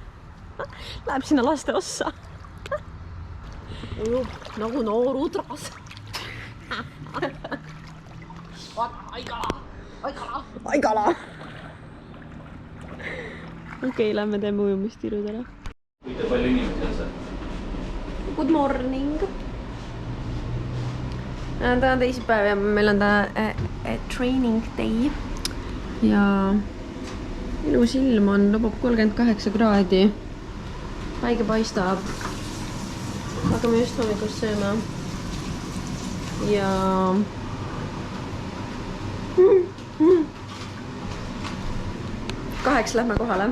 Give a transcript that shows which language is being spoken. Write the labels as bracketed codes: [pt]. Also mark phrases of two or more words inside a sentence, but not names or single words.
[et] Läheb sinna laste ossa. Ujub nagu noor udras. Aigala. Okei, lähme teeme ujumistirud ära. Kui palju inimesi on see? [en] Good morning. [et] Ta on teisipäev ja meil on ta [en] training day. [et] Ja ilus ilm on, lubab 38 kraadi. Päike paistab. Hakkame just hommikust sööma. Ja... Kaheks lähme kohale.